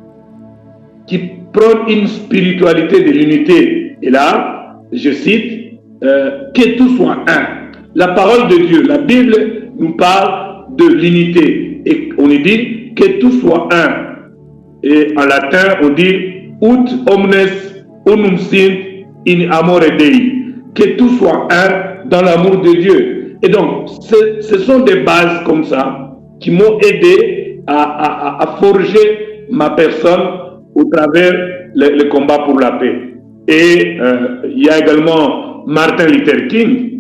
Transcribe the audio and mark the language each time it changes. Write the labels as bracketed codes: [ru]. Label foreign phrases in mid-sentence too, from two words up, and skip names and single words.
[fr] Et là, je cite, que tout soit un. La parole de Dieu, la Bible nous parle de l'unité. Et on dit que tout soit un. Et en latin, on dit [la] ut omnes unum sint in amore Dei. [fr] Que tout soit un dans l'amour de Dieu. Et donc, ce sont des bases comme ça qui m'ont aidé à forger ma personne au travers le combat pour la paix. Et il y a également Martin Luther King.